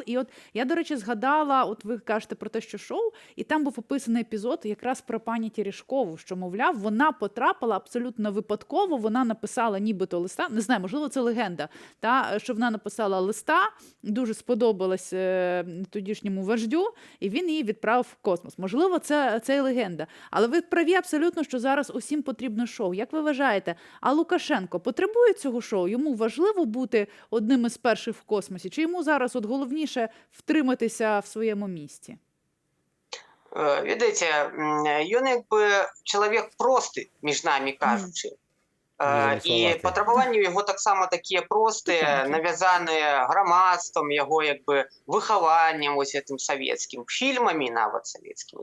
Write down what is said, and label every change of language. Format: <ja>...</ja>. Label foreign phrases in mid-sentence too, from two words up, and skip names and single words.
<uk>І от я, до речі, згадала, от ви кажете про те, що шоу, і там був описаний епізод, якраз про пані Терешкову, що, мовляв, вона потрапила абсолютно випадково, вона написала нібито листа, не знаю, можливо, це легенда, що вона написала листа, дуже сподобалась тодішньому вождю, і він її відправив в космос. Можливо, це і легенда. Але ви праві абсолютно, що зараз усім потрібно шоу. Як ви вважаєте, а Лукашенко потребує цього шоу? Йому важливо бути одним із перших в космосі? Чи йому зараз головніше втриматися в своєму місті?</uk> <be>Ведаеце, ён чалавек просты, між намі кажучы. І патрабаванні яго таксама такія простыя, навязаныя грамадствам, яго выхаваннем гэтым савецкім, фільмамі нават савецкімі.</be>